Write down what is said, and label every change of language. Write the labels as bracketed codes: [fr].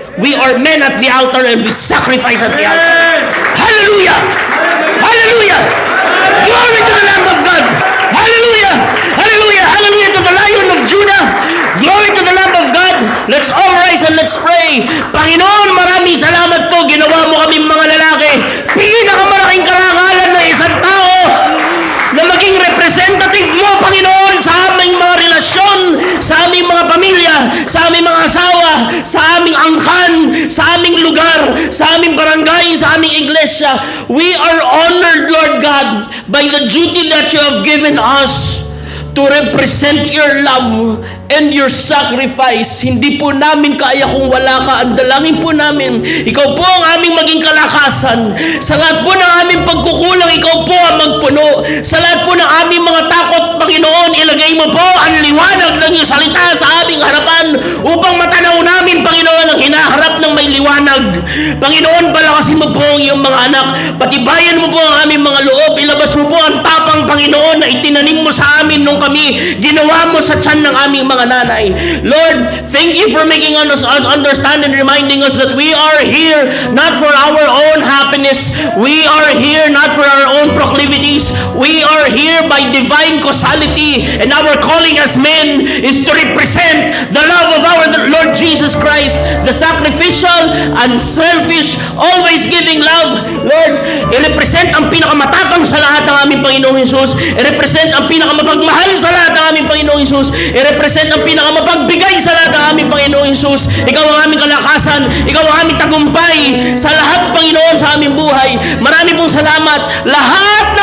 [en] We are men at the altar and we sacrifice at the altar. Hallelujah! Hallelujah! Glory to the Lamb of God! Hallelujah! Hallelujah! Hallelujah to the Lion of Judah! Glory to the Lamb of God! Let's all rise and let's pray. [tl] Panginoon, maraming salamat po. Ginawa mo kaming mga lalaki. Pinakamalaking karangalan ng isang tao na maging representative mo, Panginoon, sa aming mga relasyon, sa aming mga pamilya, sa aming mga asawa, sa aming angkan, sa aming lugar, sa aming barangay, sa aming iglesia. [en] We are honored, Lord God, by the duty that you have given us to represent your love and your sacrifice. [tl] Hindi po namin kaya kung wala ka. Ang dalangin po namin, ikaw po ang aming maging kalakasan. Sa lahat po ng aming pagkukulang, ikaw po ang magpuno. Sa lahat po ng aming mga takot, Panginoon, ilagay mo po ang liwanag ng iyong salita sa aming harapan upang matanaw namin, Panginoon, ang hinaharap ng may liwanag. Panginoon, palakasin mo po ang iyong mga anak. Patibayan mo po ang aming mga loob. Ilabas mo po ang tapang, Panginoon, na itinanim mo sa amin nung kami ginawa mo sa tiyan ng aming mga nanay. [en] Lord, thank you for making us understand and reminding us that we are here not for our own happiness. We are here not for our own proclivities. We are here by divine causality, and our calling as men is to represent the love of our Lord Jesus Christ, the sacrificial, unselfish, always giving love. [tl] Lord, i-represent ang pinakamatapang sa lahat ng aming Panginoong Jesus. I-represent ang pinakamapagmahal sa lahat ng aming Panginoong Panginoong Isus. I-represent ang pinakamapagbigay sa lahat ng aming Panginoong Isus. Ikaw ang aming kalakasan. Ikaw ang aming tagumpay sa lahat, Panginoon, sa aming buhay. Marami pong salamat. Lahat